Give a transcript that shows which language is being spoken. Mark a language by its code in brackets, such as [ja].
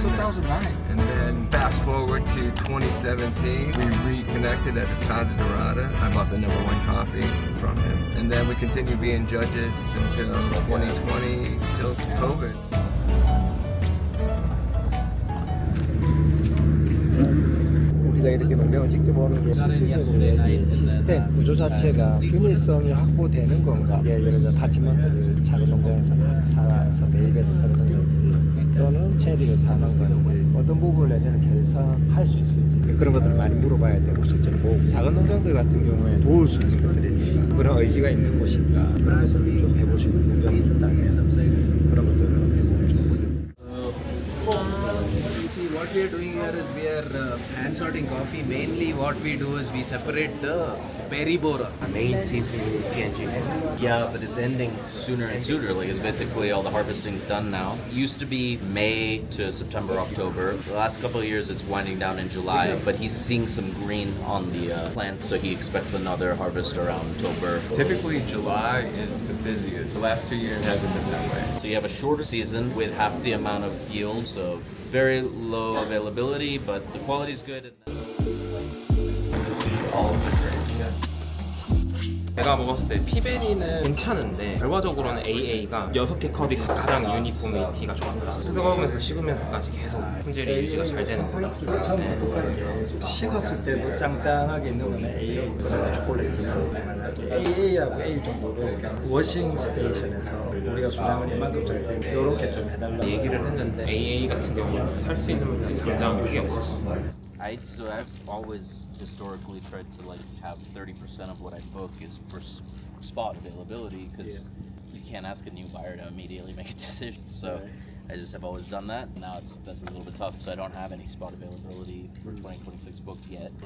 [en] 2009. And then fast forward to 2017, we reconnected at the Casa Dorada. I bought the #1 coffee from him. And then we continued being judges until 2020, till COVID. [ko] 우리가 이렇게 농장을 직접 오는 게 실질적으로 시스템 구조 자체가 균일성이 확보되는 건가? 예를 들어 파치먼트를 작은 농장에서 사서 매입해서 쓰는 건지 또는 체리를 사는 건지 어떤 부분을 예전에 개선할 수 있을지 그런 것들을 많이 물어봐야 되고 실제로 보고 작은 농장들 같은 경우에 도울 수 있는 것들이 그런 의지가 있는 곳인가 그런 것들을 좀 해보시는 농장이 있다면 그런 것들을 해보면 좋고요. [en] See, what we are doing here is we are hand sorting coffee. Mainly what we do is we separate the berry borer. [ko] 메인 시즌 P&G. [en] Yeah, but it's ending sooner and sooner. Like it's basically all the harvesting's done now. It used to be May to September, October. The last couple of years it's winding down in July, but he's seeing some green on the plants, so he expects another harvest around October. Typically, July is the busiest. The last 2 years hasn't been that way. So you have a shorter season with half the amount of yield, so very low availability, but the quality is good. To see all of the grades. [ko] 제가 먹었을 때 피베리는 괜찮은데 결과적으로는 AA가 6개 컵이 가장 유니포미티가 좋았다. 뜨거우면서 식으면서까지 계속 품질이 유지가 잘 되는 거다. 처음부터 끝까지 계속 식었을 때도 짱짱하게 있는 건 AA 그런데 초콜릿이나 만약에 AA하고 A 정도를 워싱 스테이션에서 우리가 분양을 이만큼 될 때 이렇게 좀 해달라고 얘기를 했는데 AA 같은 경우는 살 수 있는 물량이 당장 그게 없을 거예요. [en] I've always historically tried to like have 30% of what I book is for spot availability because you can't ask a new buyer to immediately make a decision. So I just have always done that. Now that's a little bit tough, so I don't have any spot availability for 2026 booked yet.